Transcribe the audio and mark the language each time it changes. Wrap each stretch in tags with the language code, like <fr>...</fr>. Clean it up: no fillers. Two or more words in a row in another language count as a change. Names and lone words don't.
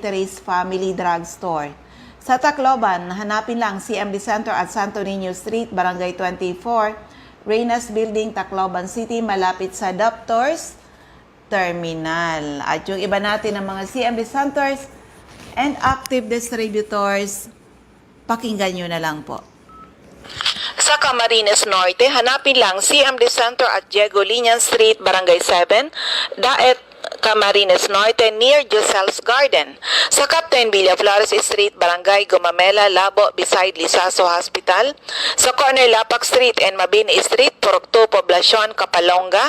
<tl>Therese Family Drug Store. Sa Tacloban, hanapin lang CMD Center at Santo Niño Street, Barangay 24, Reynas Building, Tacloban City, malapit sa Doctors Terminal. At yung iba natin ng mga CMD Centers,</tl> <en>and active distributors,</en> <tl>pakinggan nyo na lang po. Sa Camarines Norte, hanapin lang CMD Center at Diego Linian Street, Barangay 7, Daet, Camarines Norte near Josel's Garden. Sa Captain Villaflores Street, Barangay Gumamela, Labo, beside Lisaso Hospital. Sa corner Lapak Street and Mabini Street, Purok 2, Poblacion, Kapalonga.</tl>